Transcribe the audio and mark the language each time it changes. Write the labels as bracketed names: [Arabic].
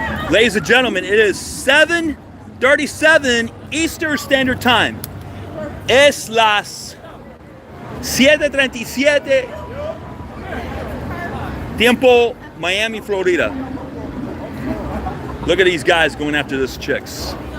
[English] Ladies and gentlemen, it is 7:37 Eastern Standard Time. [Spanish] Es las 7:37 tiempo Miami, Florida. [English] Look at these guys going after this chicks.